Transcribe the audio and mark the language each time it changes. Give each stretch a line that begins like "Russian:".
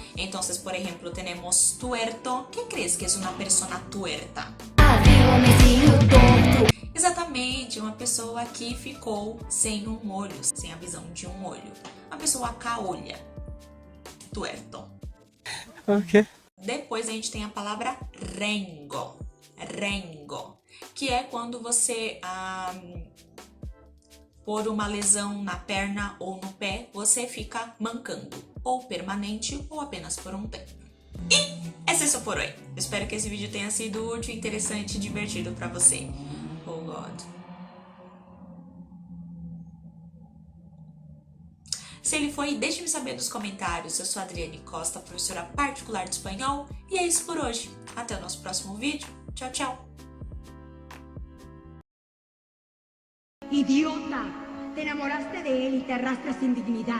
Spanish: Entonces, por ejemplo, tenemos tuerto. ¿Qué crees que es una persona tuerta?
Portuguese: Exatamente, uma pessoa que ficou sem um olho, sem a visão de um olho. Uma pessoa caolha. Tuerto. Ok. Depois a gente tem a palavra rengo. Rengo, que é quando você por uma lesão na perna ou no pé, você fica mancando, ou permanente ou apenas por um tempo. E esse é só por hoje. Eu espero que esse vídeo tenha sido útil, interessante e divertido para você.
English: Oh God.
Portuguese: Se ele foi, deixe-me saber nos comentários. Eu sou a Adriane Costa, professora particular de espanhol, e é isso por hoje. Até o nosso próximo vídeo. Tchau, tchau!
Spanish: Idiota, te enamoraste de él y te arrastras sin dignidad.